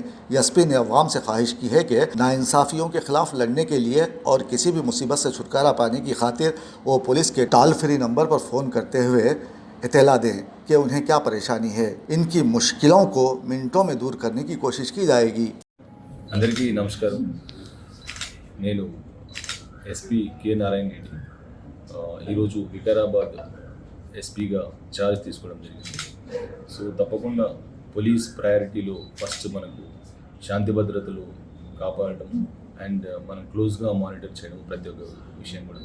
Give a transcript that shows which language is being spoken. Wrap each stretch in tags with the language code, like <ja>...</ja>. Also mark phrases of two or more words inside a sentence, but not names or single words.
<ur>ایس پی نے عوام سے خواہش کی ہے کہ ناانصافیوں کے خلاف لڑنے کے لیے اور کسی بھی مصیبت سے چھٹکارا پانے کی خاطر وہ پولیس کے ٹال فری نمبر پر فون کرتے ہوئے اطلاع دیں کہ انہیں کیا پریشانی ہے۔ ان کی مشکلوں کو منٹوں میں دور کرنے کی کوشش کی جائے گی۔</ur> <te>అందరికీ నమస్కారం. నేను ఎస్పీ కె నారాయణ రెడ్డి ఈరోజు వికారాబాద్ ఎస్పీగా ఛార్జ్ తీసుకోవడం జరిగింది. సో తప్పకుండా</te> <en>police priority-lo</en> <te>ఫస్ట్ మనకు శాంతి భద్రతలు కాపాడడం అండ్ మనం క్లోజ్గా మానిటర్ చేయడం ప్రతి ఒక్క విషయం కూడా.</te>